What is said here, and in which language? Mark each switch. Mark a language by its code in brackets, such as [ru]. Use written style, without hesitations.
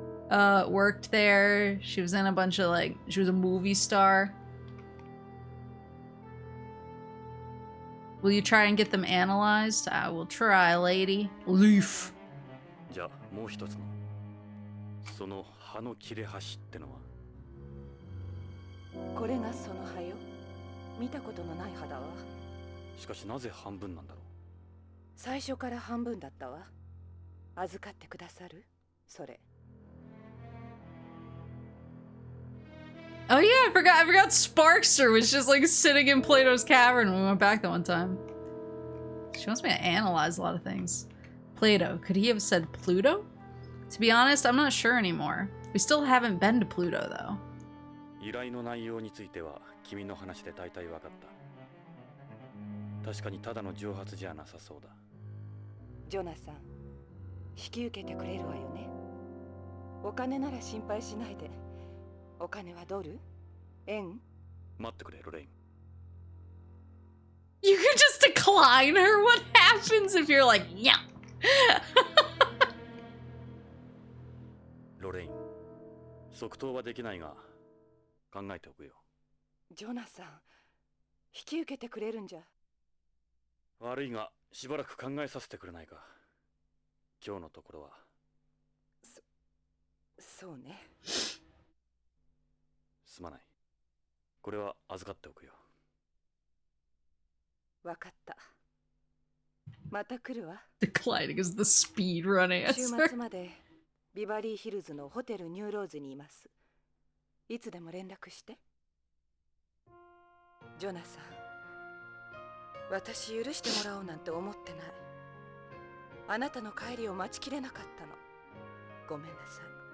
[en] Worked there. She was in a bunch of she was a movie star. Will you try and get them analyzed? I will try, lady. Leaf. [ja] じゃあもう一つのその葉の切れ端ってのは？これがその葉よ。見たことのない葉だわ。しかしなぜ半分なんだろう。最初から半分だったわ。預かってくださる？それ。 [en] Oh yeah, I forgot Sparkster was just sitting in Plato's Cavern when we went back that one time. She wants me to analyze a lot of things. Plato, could he have said Pluto? To be honest, I'm not sure anymore. We still haven't been to Pluto though. [ja] 依頼の内容については君の話で大体分かった。確かにただの蒸発じゃなさそうだ。ジョナサン、引き受けてくれるわよね。お金なら心配しないで。お金はドル？円？待ってくれ、ロレイン。 [en] You could just decline her? What happens if you're like, yeah? [ja] ロレイン、即答はできないが、考えておくよ。ジョナサン、引き受けてくれるんじゃ。悪いが、しばらく考えさせてくれないか。今日のところは。そうね。すまない。これは預かっておくよ。わかった。また来るわ。 [en] Declining is the speed run [ja] 週 [en] answer. [ja] 末までビバリーヒルズのホテルニューローズにいます。いつでも連絡して。ジョナサン、私許してもらおうなんて思ってない。あなたの帰りを待ちきれなかったの。ごめんなさい。